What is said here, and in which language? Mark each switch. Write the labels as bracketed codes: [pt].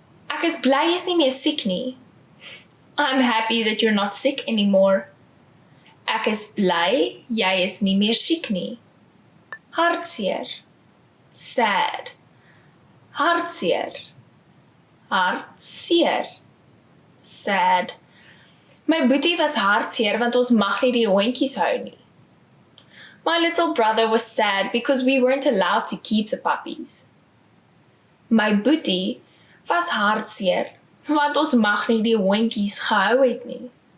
[af] Ek is bly jy's nie meer siek nie. [en] I'm happy that you're not sick anymore. [af] Ek is bly jy is nie meer siek nie. Hartseer. [en] Sad. [af] Hartseer. Hartseer. [en] Sad. [af] My boetie was hartseer want ons mag nie die hondjies hou nie. [en] My little brother was sad because we weren't allowed to keep the puppies. [af] My boetie was hartseer want ons mag nie die hondjies gehou het nie.